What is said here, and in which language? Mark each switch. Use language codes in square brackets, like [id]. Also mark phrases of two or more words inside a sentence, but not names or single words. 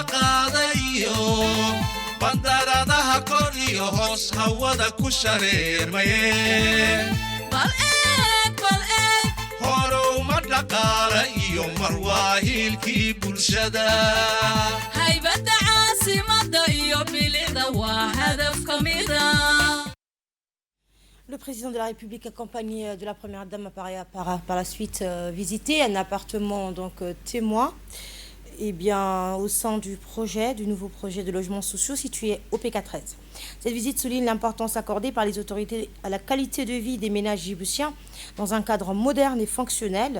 [so] qaadayo bandaradaha kor iyo hoos hawada ku shareemaye bal eeg horow ma dhaqaala iyo marwaahilkii bulshada haybadda caasimada iyo bilicda waa hadaf ka mida. [fr] Le président de la République, accompagné de la première dame, par la suite visité un appartement témoin au sein du nouveau projet de logements sociaux situé au PK13. Cette visite souligne l'importance accordée par les autorités à la qualité de vie des ménages djiboutiens dans un cadre moderne et fonctionnel.